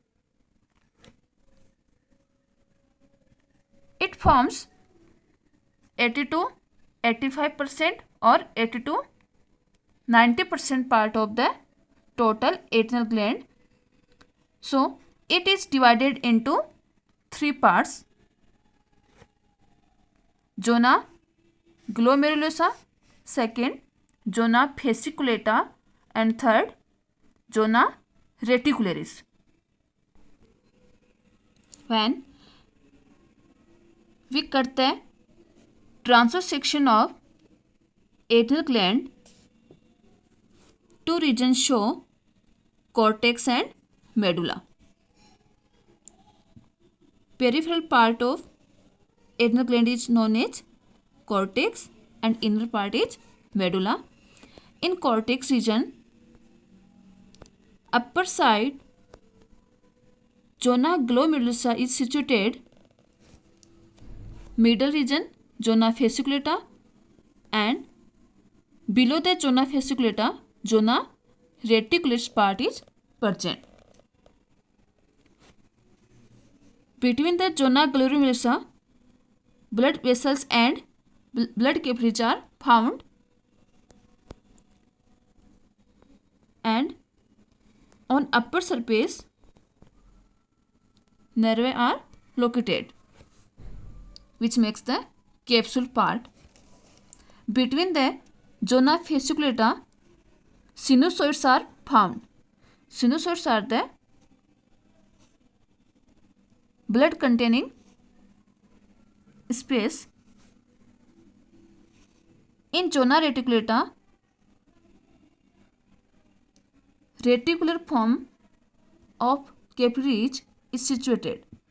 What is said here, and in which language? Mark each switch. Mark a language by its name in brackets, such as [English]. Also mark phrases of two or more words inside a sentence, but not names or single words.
[English] It forms 80 to 85% or 80 to 90% part of the total adrenal gland. So it is divided into three parts: zona glomerulosa, second zona fasciculata and third zona reticularis. When we cut the transverse section of adrenal gland, two regions show cortex and medulla. Peripheral part of adrenal gland is known as cortex and inner part is medulla. In cortex region, upper side zona glomerulosa is situated, middle region zona fasciculata, and below the zona fasciculata zona reticularis part is present. Between the zona glomerulosa, blood vessels and blood capillaries are found, and on upper surface nervae are located, which makes the capsule part. Between the zona fasciculata, sinusoids are found. Sinusoids are the blood containing space. In zona reticulata, reticular form of capillaries is situated.